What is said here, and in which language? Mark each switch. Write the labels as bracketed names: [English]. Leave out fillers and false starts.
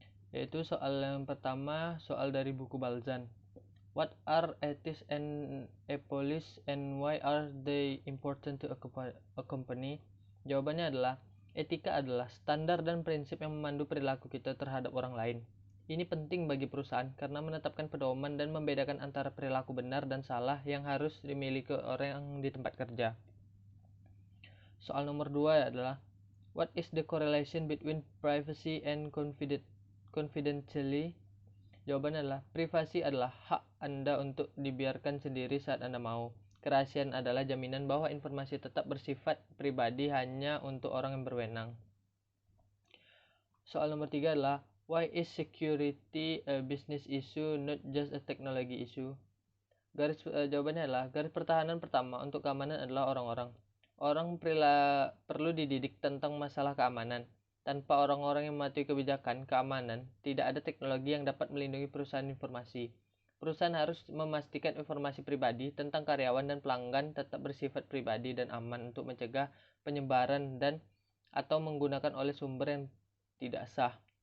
[Indonesian] Yaitu soal yang pertama, soal dari buku Balzan. [English] What are ethics and a police and why are they important to a company? [Indonesian] Jawabannya adalah, etika adalah standar dan prinsip yang memandu perilaku kita terhadap orang lain. Ini penting bagi perusahaan karena menetapkan pedoman dan membedakan antara perilaku benar dan salah yang harus dimiliki orang di tempat kerja. Soal nomor 2 adalah, [English] what is the correlation between privacy and confidentiality? [Indonesian] Jawabannya adalah, privasi adalah hak Anda untuk dibiarkan sendiri saat Anda mau. Kerahasiaan adalah jaminan bahwa informasi tetap bersifat pribadi hanya untuk orang yang berwenang. Soal nomor 3 adalah, [English] why is security a business issue, not just a technology issue? [Indonesian] Jawabannya adalah, garis pertahanan pertama untuk keamanan adalah orang-orang. Orang perlu dididik tentang masalah keamanan. Tanpa orang-orang yang mematuhi kebijakan keamanan, tidak ada teknologi yang dapat melindungi perusahaan informasi. Perusahaan harus memastikan informasi pribadi tentang karyawan dan pelanggan tetap bersifat pribadi dan aman untuk mencegah penyebaran dan atau menggunakan oleh sumber yang tidak sah.